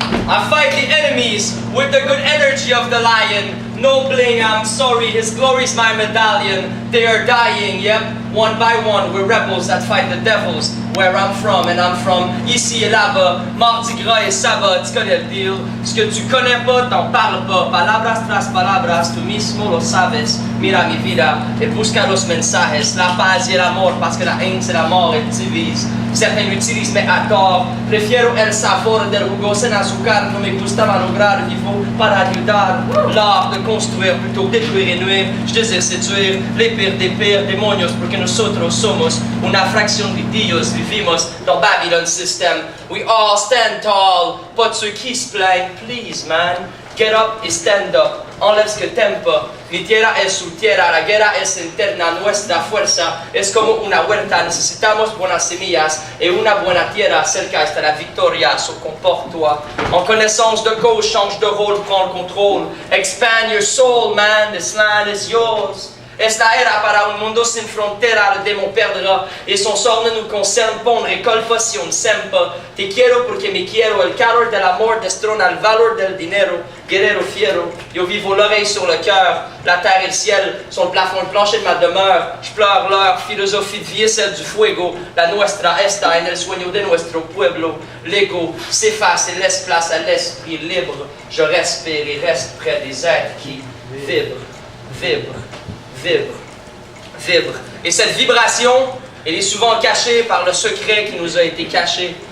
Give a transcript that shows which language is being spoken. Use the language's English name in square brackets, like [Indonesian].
[English] I fight the enemies with the good energy of the lion. No bling, I'm sorry, his glory's my medallion. They are dying, yep, one by one. We're rebels that fight the devils. Where I'm from, and I'm from [French] ici et là-bas. Mardi gras et sabbat, tu connais le deal. Ce que tu connais pas, t'en parles pas. [Spanish] Palabras tras palabras, tú mismo lo sabes. Mira mi vida, et busca los mensajes. La paz y el amor, [French] parce que la haine c'est la mort, elle divise. Certains l'utilisent, mais à tort. [Spanish] Prefiero el sabor del jugo sin azúcar. No me gusta malograr, vivo para ayudar. [French] L'art de construire plutôt que détruire et nuire. Je désire séduire les pires des pires [Spanish] demonios, porque nosotros somos una fracción de Dios. [English] Vivimos dans Babylon system. We all stand tall. [French] Pas de ceux qui se plaignent. [English] Please, man. Get up [French] et [English] stand up. [French] Enlève ce que t'aimes pas. [Spanish] Mi tierra es su tierra. La guerra es interna. Nuestra fuerza es como una huerta. Necesitamos buenas semillas et una buena tierra. Cerca está la victoria. So [French] comporte-toi. En connaissance de cause, change de rôle, prends le contrôle. [English] Expand your soul, man. This land is yours. [Spanish] Esta era para un mundo sin frontera, [French] le démon perdra, et son sort ne nous concerne pas, on ne récolte pas si on ne sème pas. [Spanish] Te quiero porque me quiero, el calor del amor destrona el valor del dinero, guerrero fiero. Yo vivo [French] l'oreille sur le cœur, la terre et le ciel sont le plafond, le plancher de ma demeure. Je pleure leur philosophie de vie et celle du fuego. [Spanish] La nuestra esta en el sueño de nuestro pueblo. [French] L'ego s'efface et laisse place à l'esprit libre. Je respire et reste près des êtres qui vibrent, vibrent. Vibre, vibre. Et cette vibration, elle est souvent cachée par le secret qui nous a été caché.